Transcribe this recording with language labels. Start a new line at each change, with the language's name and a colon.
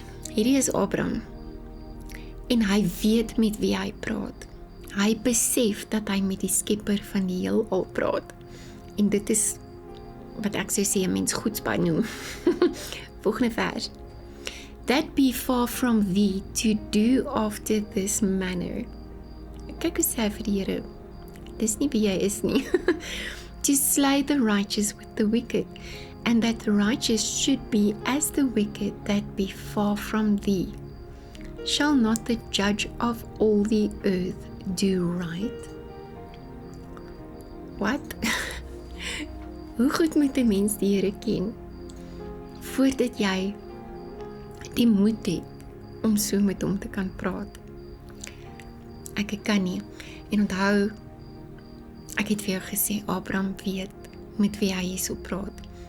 Afrikaans: Hierdie is Abraham, en hy weet met wie hy praat. Hy besef dat hy met die skepper van die heelal praat. En dit is wat ek sou sê 'n mens goedsbaar noem. Volgende vers.
English: That be far from thee to do after this manner.
Afrikaans: Kyk hoe sê hy vir die Here. Dis nie wie jy is nie.
English: To slay the righteous with the wicked, and that the righteous should be as the wicked that be far from thee. Shall not the judge of all the earth do right?
Afrikaans: Wat? Hoe goed moet 'n mens die Here ken, voordat jy die moed het om so met hom te kan praat? Ek kan nie. En onthou, ek het vir jou gesê, Abraham weet met wie hy hierso praat.